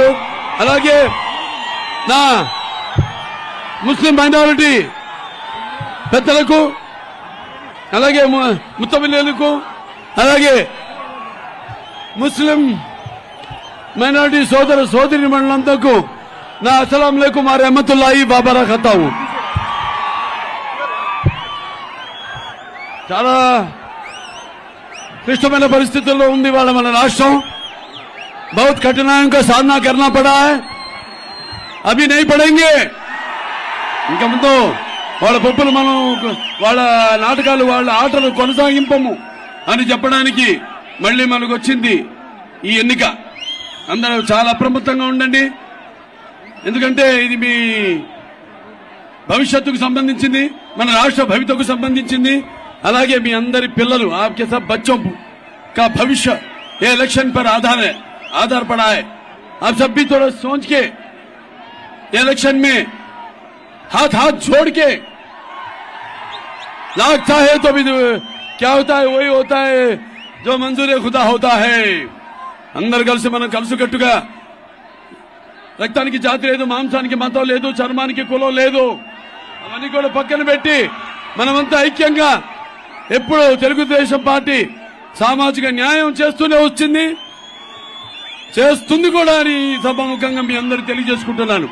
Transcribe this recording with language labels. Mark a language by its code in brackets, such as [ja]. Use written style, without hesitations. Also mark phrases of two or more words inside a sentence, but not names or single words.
[te] అలాగే నా ముస్లిం మైనారిటీ పెద్దలకు అలాగే ముత్తబిల్లులకు అలాగే ముస్లిం మైనారిటీ సోదరి మండలంతకు నా [ar] السلام عليكم ورحمة الله وبركاته. [te] చాలా క్లిష్టమైన పరిస్థితుల్లో ఉంది వాళ్ళ మన రాష్ట్రం. [hi] बहुत कठिनाइयों का सामना करना पड़ा है, अभी नहीं पड़ेंगे. [te] ఇంకా ముందు వాళ్ళ పప్పులు మనం వాళ్ళ నాటకాలు వాళ్ళ ఆటలు కొనసాగింపము అని చెప్పడానికి మళ్ళీ మనకు వచ్చింది ఈ ఎన్నిక. అందరూ చాలా అప్రమత్తంగా ఉండండి, ఎందుకంటే ఇది మీ భవిష్యత్తుకు సంబంధించింది, మన రాష్ట్ర భవితకు సంబంధించింది. అలాగే మీ అందరి పిల్లలు [hi] आपके सब बच्चों का भविष्य ये इलेक्शन पर आधार पड़ा है. आप सब भी थोड़ा सोच के इलेक्शन में हाथ जोड़ के लगता है तो भी क्या होता है वही होता है जो मंजूर खुदा होता है. [te] అందరు కలిసి మనం కలుసుకట్టుగా రక్తానికి జాతి లేదు, మాంసానికి మతం లేదు, చర్మానికి కులం లేదు, అవన్నీ కూడా పక్కన పెట్టి మనమంతా ఐక్యంగా ఎప్పుడు తెలుగుదేశం పార్టీ సామాజిక న్యాయం చేస్తూనే వచ్చింది, చేస్తుంది కూడా అని సభాముఖంగా మీ అందరూ తెలియజేసుకుంటున్నాను.